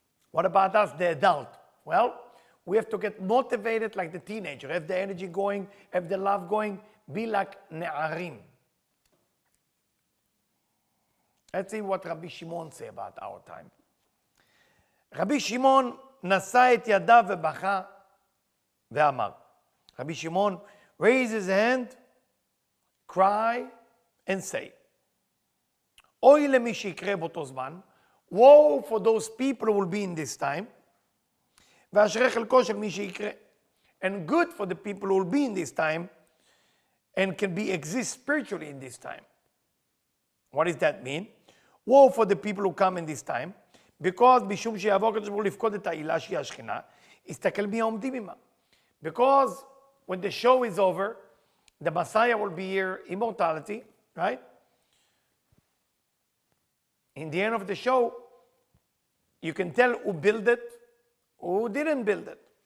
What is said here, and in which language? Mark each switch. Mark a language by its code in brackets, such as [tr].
[en] What about us, the adult? Well, we have to get motivated like the teenager, have the energy going, have the love going, be like ne'arim. Let's see what Rabbi Shimon say about our time. [he] Rabbi Shimon נשא את ידיו ובכה ואמר. [en] Rabbi Shimon raised his hand, cry, and say, [he] אוי למי שיקרה באותו זמן, [en] woe for those people who will be in this time, [he] ואשרי חלקו של מי שיקרה. [en] And good for the people who will be in this time and can exist spiritually in this time. What does that mean? Woe for the people who come in this time, because [he] משום שיעבור הקדוש ברוך הוא לפקוד את העילה שהיא השכינה, יסתכל מי העומדים עמה. [en] Because when the show is over, the Messiah will be here, immortality, right? In the end of the show, you can tell who built it, who didn't build it.